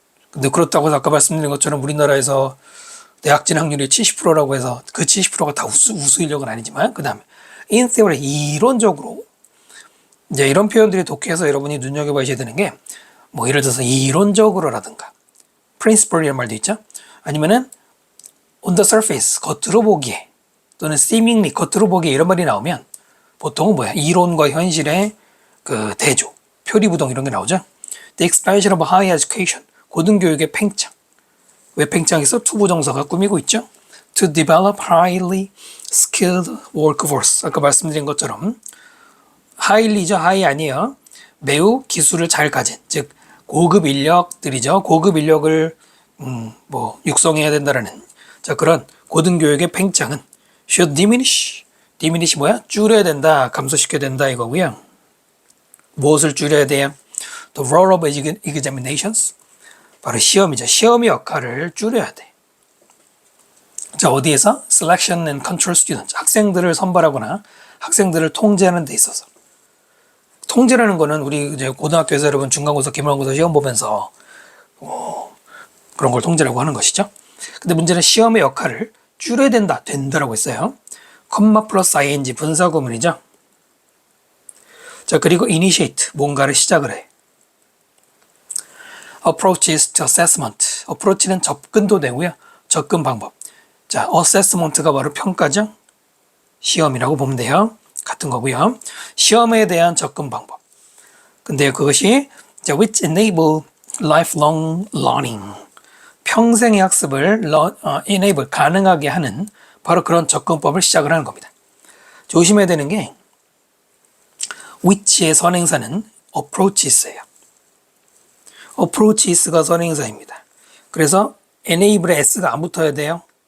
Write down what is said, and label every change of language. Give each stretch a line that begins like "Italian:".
Korean: 근데 그렇다고 해서 아까 말씀드린 것처럼 우리나라에서 대학 진학률이 70%라고 해서 그 70%가 다 우수 인력은 아니지만 그 다음에 in theory 이론적으로 이제 이런 표현들이 독해서 여러분이 눈여겨봐야 되는 게 뭐 예를 들어서 이론적으로라든가 principle이라는 말도 있죠. 아니면은 on the surface 겉으로 보기에 또는 seemingly 겉으로 보기에 이런 말이 나오면 보통은 뭐야? 이론과 현실의 대조, 표리부동 이런 게 나오죠.
English: The expansion of higher education
Korean: 고등교육의 팽창. 왜 팽창해서 투부정사가 꾸미고 있죠?
English: To develop highly skilled workforce.
Korean: 아까 말씀드린 것처럼 highly죠. high 아니에요. 매우 기술을 잘 가진, 즉 고급 인력들이죠. 고급 인력을 육성해야 된다라는 그런 고등교육의 팽창은
English: should diminish.
Korean: diminish 뭐야? 줄여야 된다, 감소시켜야 된다 이거고요. 무엇을 줄여야 돼요?
English: The role of examinations.
Korean: 바로 시험이죠. 시험의 역할을 줄여야 돼. 자, 어디에서?
English: Selection and control students.
Korean: 학생들을 선발하거나 학생들을 통제하는 데 있어서. 통제라는 거는 우리 이제 고등학교에서 여러분 중간고사, 기말고사 시험 보면서 그런 걸 통제라고 하는 것이죠. 근데 문제는 시험의 역할을 줄여야 된다라고 했어요. 컴마 플러스 ing 분사구문이죠. 자, 그리고 initiate 뭔가를 시작을 해.
English: approaches to assessment.
Korean: approach는 접근도 되고요. 접근 방법. 자, assessment가 바로 평가죠. 시험이라고 보면 돼요. 같은 거고요. 시험에 대한 접근 방법. 근데 그것이
English: which enable lifelong learning.
Korean: 평생의 학습을 enable 가능하게 하는 바로 그런 접근법을 시작을 하는 겁니다. 조심해야 되는 게 which의 선행사는 approaches예요. approaches가 선행사입니다. 그래서 enable에 s가 안 붙어야 돼요.